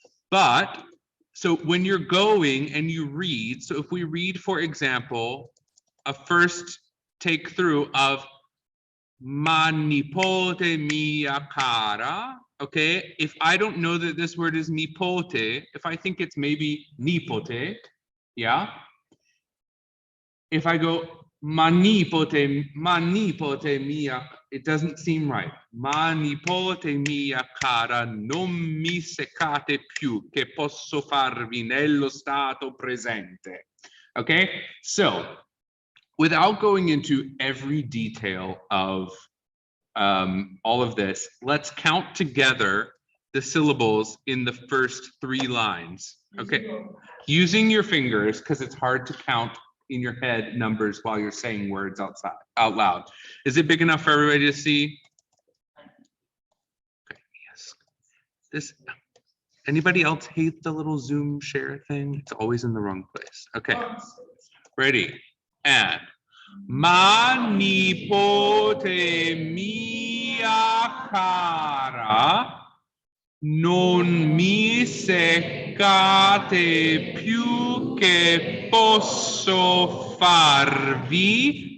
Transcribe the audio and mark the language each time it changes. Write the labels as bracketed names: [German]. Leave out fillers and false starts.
[English] But, so when you're going and you read, so if we read, for example, a first take through of [Italian] Ma nipote mia cara, [English] okay? If I don't know that this word is nipote, if I think it's maybe nipote, yeah? If I go [Italian] ma nipote mia, [English] it doesn't seem right. [Italian] Ma nipote mia cara, non mi seccate più, che posso farvi nello stato presente. [English] Okay, so without going into every detail of all of this, let's count together the syllables in the first 3 lines. Okay, using your fingers, because it's hard to count in your head numbers while you're saying words out loud. Is it big enough for everybody to see? Okay, yes. This. Anybody else hate the little Zoom share thing? It's always in the wrong place. Okay, ready, and [Italian] ma nipote mia cara, non mi seccate più, che posso farvi.